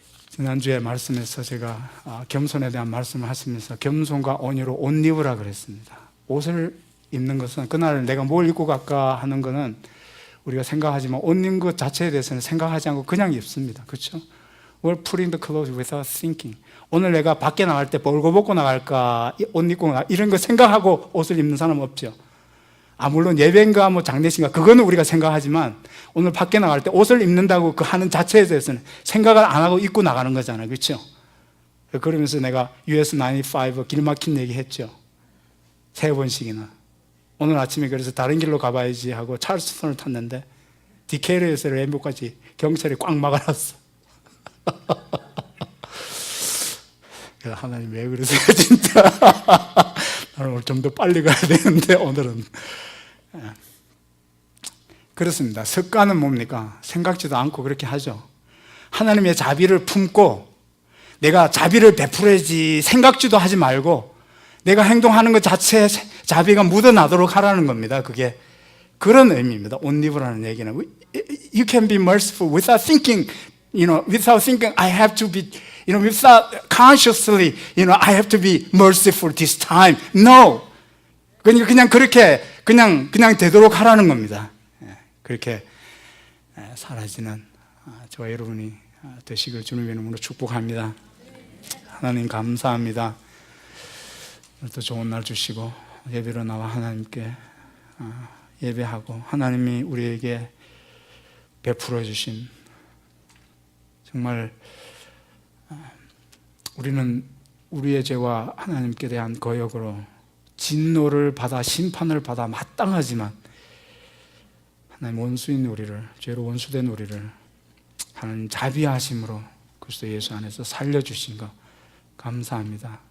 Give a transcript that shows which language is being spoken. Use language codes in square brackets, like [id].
[ko] 지난주에 말씀에서 제가 겸손에 대한 말씀을 하시면서 겸손과 온유로 옷 입으라 그랬습니다. 옷을 입는 것은 그날 내가 뭘 입고 갈까 하는 것은 우리가 생각하지만 옷 입는 것 자체에 대해서는 생각하지 않고 그냥 입습니다. 그렇죠? [en] We're putting the clothes without thinking. [ko] 오늘 내가 밖에 나갈 때 뭘 벗고 나갈까, 옷 입고 나갈까 이런 거 생각하고 옷을 입는 사람은 없죠. 물론 예배인가 뭐 장례식인가 그거는 우리가 생각하지만 오늘 밖에 나갈 때 옷을 입는다고 그 하는 자체에 대해서는 생각을 안 하고 입고 나가는 거잖아요. 그렇죠? 그러면서 내가 US95 길 막힌 얘기 했죠. 3번씩이나. 오늘 아침에 그래서 다른 길로 가봐야지 하고 찰스턴을 탔는데 디케일에서 램보까지 경찰이 꽉 막아놨어. 하나님 왜 그러세요 진짜. 나는 오늘 좀 더 빨리 가야 되는데 오늘은. 그렇습니다. 습관은 뭡니까? 생각지도 않고 그렇게 하죠. 하나님의 자비를 품고 내가 자비를 베풀어야지 생각지도 하지 말고 내가 행동하는 것 자체에 자비가 묻어나도록 하라는 겁니다. 그게 그런 의미입니다. 옷 입으라는 얘기는 [en] You can be merciful without thinking, without thinking I have to be, without consciously, I have to be merciful this time. No. [ko] 그러니까 그냥 그렇게 그냥 되도록 하라는 겁니다. 그렇게 사라지는 저와 여러분이 되시길 주님의 이름으로 축복합니다. 하나님 감사합니다. 또 좋은 날 주시고 예배로 나와 하나님께 예배하고 하나님이 우리에게 베풀어 주신 정말 우리는 우리의 죄와 하나님께 대한 거역으로 진노를 받아 심판을 받아 마땅하지만 하나님 원수인 우리를, 죄로 원수된 우리를 하나님 자비하심으로 그리스도 예수 안에서 살려주신 것 감사합니다.